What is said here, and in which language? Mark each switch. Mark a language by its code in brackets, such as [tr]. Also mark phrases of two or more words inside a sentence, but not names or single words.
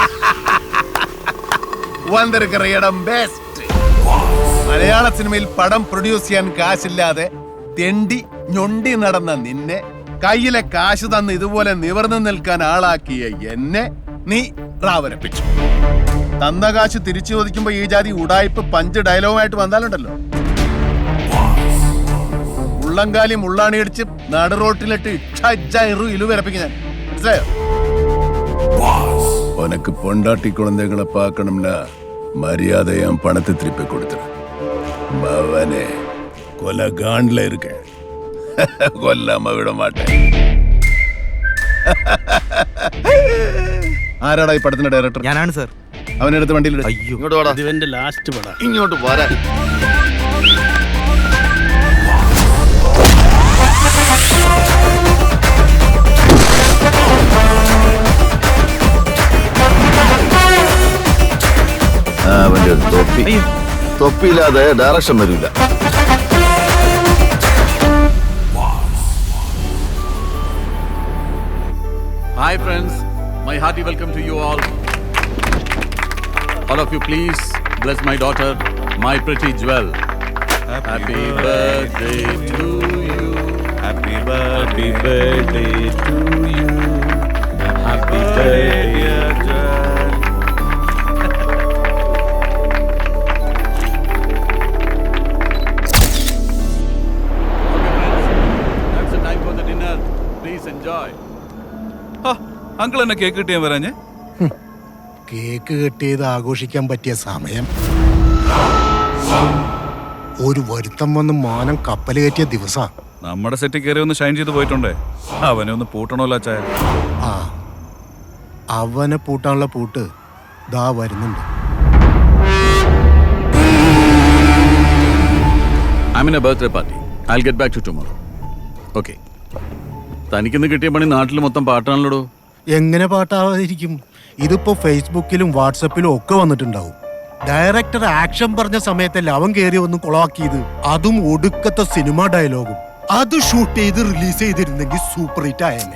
[ml] മലയാള സിനിമയിൽ പടം പ്രൊഡ്യൂസ് ചെയ്യാൻ കാശില്ലാതെ തെണ്ടി ഞൊണ്ടി നടന്ന നിന്നെ കയ്യിലെ കാശ് തന്ന് ഇതുപോലെ നിവർന്നു നിൽക്കാൻ ആളാക്കിയ എന്നെ നീ റാവരപ്പിച്ചു. തന്ന കാശ് തിരിച്ചു ചോദിക്കുമ്പോ ഈ ജാതി ഉടായ്പ് [en] punch dialogue [ml] വന്നാലുണ്ടല്ലോ, ഉള്ളംകാലി മുള്ളാണിയടിച്ച് നടുറോട്ടിലിട്ട് ഇലുവരപ്പിക്കും ഞാൻ. മനസ്സിലായോ? [ta] உனக்கு பொண்டாட்டி குழந்தைகளை பார்க்கணும்னா மரியாதையா பணத்தை திருப்பி கொடுத்துரு. மவனே கொலகாண்ட்ல இருக்க, கொல்லாம விட மாட்டேன். [ml] ആരാടാ ഈ പടത്തിന്റെ ഡയറക്ടർ? ഞാനാണ് സാർ. അവനെടുത്ത് വണ്ടിയിൽ ഇങ്ങോട്ട് വാടാ. ഇവന്റെ ലാസ്റ്റ് പടം. ഇങ്ങോട്ട് പോരാ. അവന്റെ തൊപ്പി, തൊപ്പിയില്ലാതെ ഡയറക്ഷൻ വരില്ല. [en] Hi friends, my hearty welcome to you all. All of you please bless my daughter, my pretty jewel. Happy birthday to you. Happy birthday to you. Happy birthday to That's the time for the dinner. Please enjoy. [ml] അങ്കിൾ എന്നെ കേക്ക് കിട്ടിയാൻ വരാഞ്ഞേ? കേക്ക് കിട്ടിയത് ആഘോഷിക്കാൻ പറ്റിയ സമയം. ഒരു വരുത്തം വന്ന് മാനം കപ്പൽ കയറ്റിയ ദിവസാ. നമ്മുടെ സെറ്റിൽ കയറി ഒന്ന് ഷൈൻ ചെയ്ത് പോയിട്ടുണ്ടേ, അവനെ ഒന്ന് പൂട്ടണമല്ലോ അച്ചായ. അവനെ പൂട്ടാനുള്ള പൂട്ട് ദാ വരുന്നുണ്ട്. I'm in a birthday party. I'll get back to you tomorrow. Okay. തനിക്കിന്ന് കിട്ടിയ പണി നാട്ടിൽ മൊത്തം പാട്ടാണല്ലോ. എങ്ങനെ പാട്ടാവാതിരിക്കും? ഇതിപ്പോ ഫേസ്ബുക്കിലും വാട്സപ്പിലും ഒക്കെ വന്നിട്ടുണ്ടാവും. ഡയറക്ടർ ആക്ഷൻ പറഞ്ഞ സമയത്തല്ല അവൻ കയറി ഒന്ന് കൊളാക്കിയത്. അതും ഒടുക്കത്തെ സിനിമ ഡയലോഗും. അത് ഷൂട്ട് ചെയ്ത് റിലീസ് ചെയ്തിരുന്നെങ്കിൽ [en] super hit [ml] ആയെന്നെ.